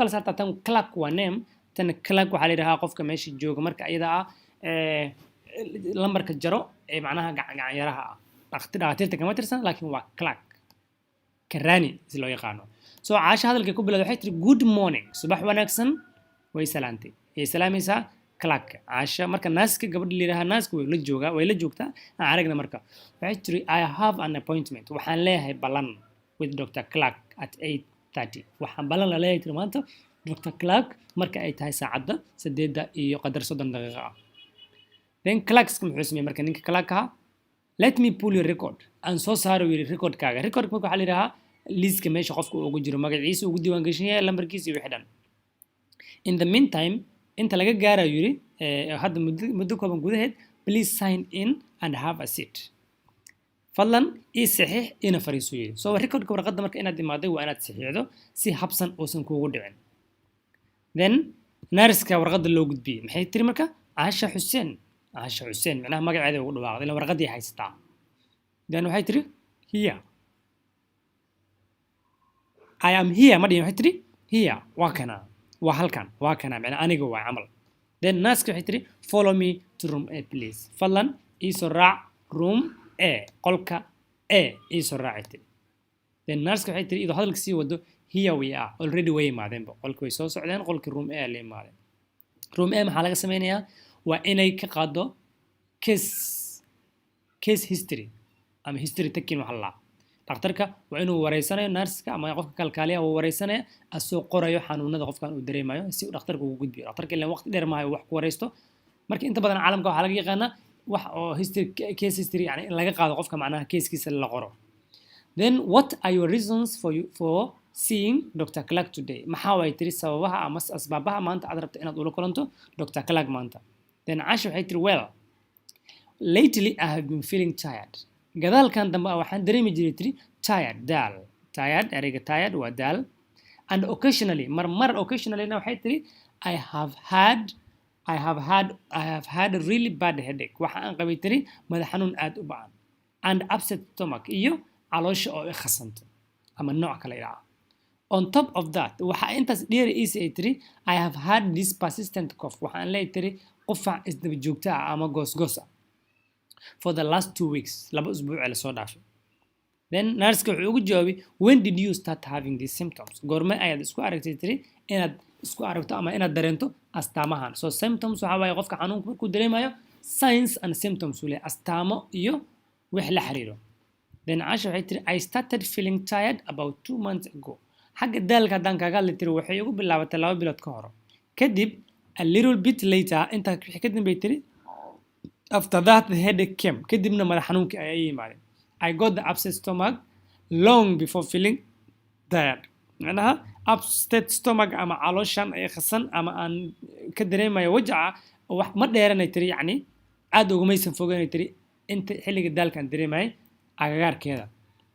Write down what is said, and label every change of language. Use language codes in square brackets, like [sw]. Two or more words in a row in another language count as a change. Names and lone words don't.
[so] kala saartaa tan Clark waa name tan Clark waxaa la yiraahdaa qofka meesha jooga marka iyada ah lambarka jaro ee macnaha gacan yaraha ah dhaqaatiirta kama tirsan laakiin waa Clark karani si loo yaqaano so Aasha hadalkay ku bilowday waxay tiri [en] good morning [so] subax wanaagsan way salaantay ay salaamaysaa Clark Aasha marka naaska gabadha la yiraahdo naaska way la joogtaa aan aragna marka waxay tiri [en] I have an appointment [so] waxaan leeyahay balan [en] with Dr. [so] Clark at 8:30 waxaan balan la leeyahay maanta Dr. Clark marka ay tahay saacada 8:30 daqiiqo ah then Clark muxuu sameeyay marka ninka Clark ah [en] let me pull your record [so] aan soo saaro recordkaaga recordka waxa la yiraahdaa liiska meesha qofka ugu jiro magaciisa ugu diiwaan gashan yahay lambarkiisa iyo wixii dhan in [en] the meantime [so] inta laga gaarayo yiri hadda muddo kooban gudaheed [en] please sign in and have a seat [so] fadlan ii saxiix ina fariiso yiri so recordka warqadda marka inaad imaaday waa inaad saxiixdo si habsan oosan kuugu dhicin then nurse-ka warqadda loo gudbiyay maxay tiri marka Aasha Xuseen macnaha magaceeda ugu dhawaaqday ila warqadii haysataa then waxay tiri here [en] I am here [so] madii waxay tiri here waa kana waa halkan waa kana macnaha aniga waa camal then naaska waxay tiri [en] follow me to room A please [so] fadlan ii soo raac room A qolka A ii soo raacay then naaska waxay tiri idoo hadalka sii wado [en] here we are already [so] way imaadeenba qolka way soo socdeen qolka room A la imaadeen room A maxaa laga sameynayaa waa inay ka qaado [en] case history [so] ama [en] history taking [so] waxa la dhakhtarka waa inuu wareysanayo nurse-ka ama qofka kalkaaliyaha uu wareysanaya asoo qorayo xanuunada qofkan uu dareemayo si uu dhakhtarku ugu gudbiyo dhakhtarka ilaa waqti dheer maayo wax ku wareysto marka inta badan caalamka waxa laga yaqaanaa wax oo [en] case history [so] yani in laga qaado qofka macnaha case-kiisa la qoro then [en] what are your reasons for seeing Dr. [so] Clark today maxaa way tiri sababaha ama asbaabaha maanta aad rabto inaad ula kulanto Dr. Clark maanta then Aasha waxay tiri [en] well lately I have been feeling tired [so] gadaalkan dambe waxaan dareemi jiray tiri tired ereyga tired waa daal [en] and occasionally occasionally [so] waxay tiri [en] I have had a really bad headache [so] waxa aan qabay tiri madax xanuun aad u ba'an [en] and upset stomach [so] iyo caloosha oo khasanto ama nooc kale ah [en] on top of that [so] waxa intaas dheer ay tiri [en] I have had this persistent cough [so] waxaan leeyahay tiri qufac isdaba joogta ah ama goos [en] for the last 2 weeks [so] laba usbuuc la soo dhaafay then nurse-ka wuxuu ugu jawaabay [en] when did you start having these symptoms [so] goorma ayaad isku aragtay tiri inaad isku aragto ama inaad dareento astaamahan so symptoms waxa waaye qofka xanuunka markuu [en] dareemayo signs and symptoms [so] wala astaamo iyo wax la xiriiro [en] then Aasha [so] waxay tiri [en] I started feeling tired about 2 months ago [so] xagga daalka haddaan kaaga hadli tiri waxay ugu bilaabatay 2 bilood ka hor kadib [en] a little bit later [so] inta ka dambeeyay tiri [en] after that the headache came [so] kadibna madax xanuunka ay yimaadeen [en] I got the upset stomach long before feeling tired [so] macnaha [en] upset stomach [so] ama calooshan ay khasan ama aan ka dareemayo wajaca wax ma dheeranay tiri yani aad ugu maysan fogeynay tiri inta xilliga daalkan dareemay agagaarkeeda